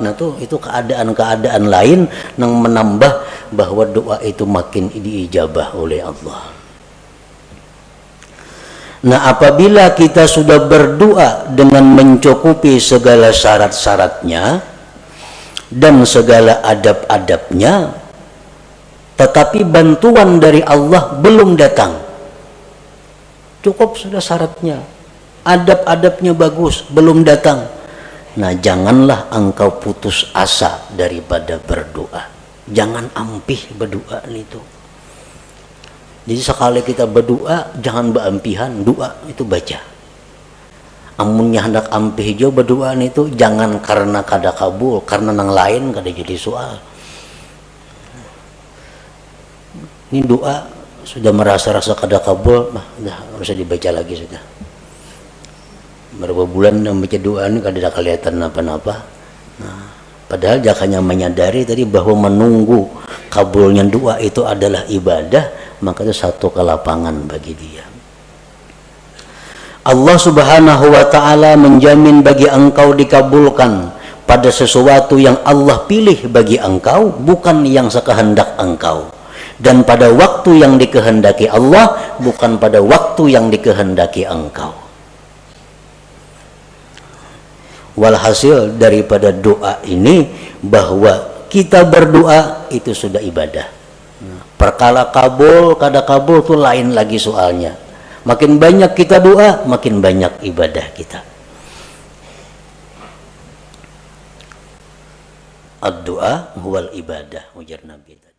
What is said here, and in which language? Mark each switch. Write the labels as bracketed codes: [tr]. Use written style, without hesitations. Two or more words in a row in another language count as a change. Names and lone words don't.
[id] Nah itu keadaan-keadaan lain yang menambah bahwa doa itu makin diijabah oleh Allah. Nah, apabila kita sudah berdoa dengan mencukupi segala syarat-syaratnya dan segala adab-adabnya, tetapi bantuan dari Allah belum datang, cukup sudah syaratnya, adab-adabnya bagus, belum datang, nah janganlah engkau putus asa daripada berdoa. [bjn] Jangan ampih berdoa itu. Jadi sekali kita berdoa, jangan beampihan, doa itu baca. Amunnya hendak ampih jo berdoa itu, jangan karena kada kabul, karena nang lain kada jadi soal. Ini doa sudah merasa-rasa kada kabul, nah udah usah dibaca lagi sudah. Berapa bulan membaca doa ini kada ada kelihatan apa-apa. [id] Nah, padahal jangan menyadari tadi bahwa menunggu kabulnya doa itu adalah ibadah, maka itu satu kelapangan bagi dia. Allah [ar] سبحانه وتعالى [id] menjamin bagi engkau dikabulkan pada sesuatu yang Allah pilih bagi engkau, bukan yang sekehendak engkau, dan pada waktu yang dikehendaki Allah, bukan pada waktu yang dikehendaki engkau. Walhasil daripada doa ini, bahwa kita berdoa itu sudah ibadah. [bjn] Perkara kabul kada kabul itu lain lagi soalnya. [id] Makin banyak kita doa, makin banyak ibadah kita. [ar] الدعاء هو العبادة, [bjn] ujar Nabi.